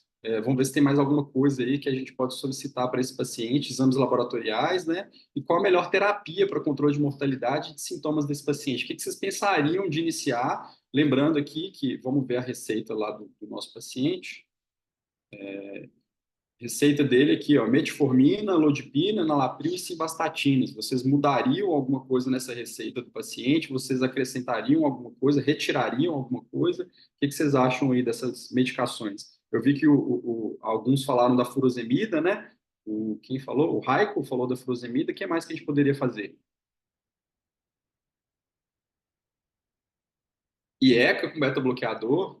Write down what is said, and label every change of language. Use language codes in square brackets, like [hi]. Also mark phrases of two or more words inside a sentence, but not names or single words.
[pt] Vamos ver se tem mais alguma coisa aí que a gente pode solicitar para esse paciente, exames laboratoriais, né? E qual a melhor terapia para controle de mortalidade e de sintomas desse paciente? O que vocês pensariam de iniciar? Lembrando aqui que, vamos ver a receita lá do nosso paciente. Receita dele aqui, ó, metformina, lodipina, nalapril e simvastatina. Vocês mudariam alguma coisa nessa receita do paciente? Vocês acrescentariam alguma coisa? Retirariam alguma coisa? O que vocês acham aí dessas medicações? Eu vi que alguns falaram da furosemida, né? Quem falou? O Raico falou da furosemida. O que mais que a gente poderia fazer? IECA com beta-bloqueador.